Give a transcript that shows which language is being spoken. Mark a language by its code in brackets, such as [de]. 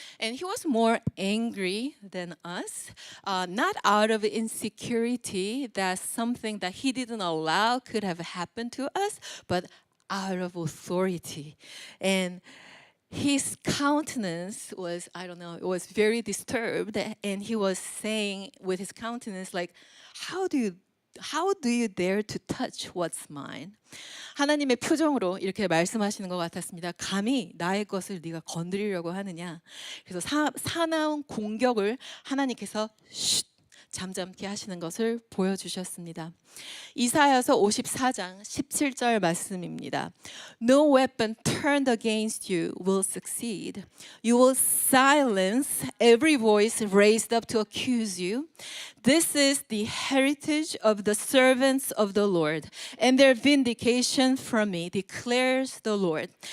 [en] And he was more angry than us, not out of insecurity that something that he didn't allow could have happened to us, but out of authority. And his countenance was, I don't know, it was very disturbed. And he was saying with his countenance, like, how do you dare to touch what's mine? [ko] 하나님의 표정으로 이렇게 말씀하시는 것 같았습니다. 감히 나의 것을 네가 건드리려고 하느냐. 그래서 사나운 공격을 하나님께서 잠잠케 하시는 것을 보여주셨습니다. 이사야서 54장 17절 말씀입니다. [en] No weapon turned against you will succeed. You will silence every voice raised up to accuse you. This is the heritage of the servants of the Lord, and their vindication from me, declares the Lord.